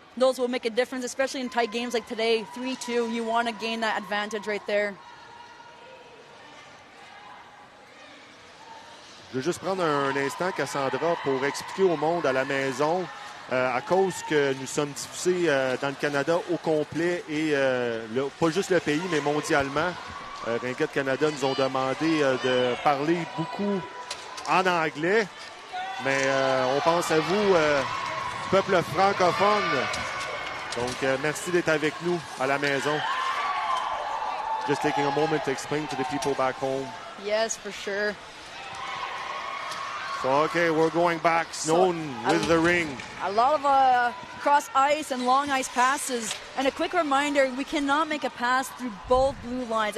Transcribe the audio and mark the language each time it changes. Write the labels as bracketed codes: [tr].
[en] Those will make a difference, especially in tight games like today, 3-2. You want to gain that advantage right there. [fr] Je veux juste prendre un instant, Cassandra, pour expliquer au monde à la maison, à cause que nous sommes diffusés dans le Canada au complet et pas juste le pays, mais mondialement. Ringette Canada nous ont demandé de parler beaucoup en anglais, mais on pense à vous, peuple francophone. Donc, merci d'être avec nous à la maison. [en] Just taking a moment to explain to the people back home. Yes, for sure. So, okay, we're going back. Snowden with the ring. A lot of cross ice and long ice passes. And a quick reminder, we cannot make a pass through both blue lines.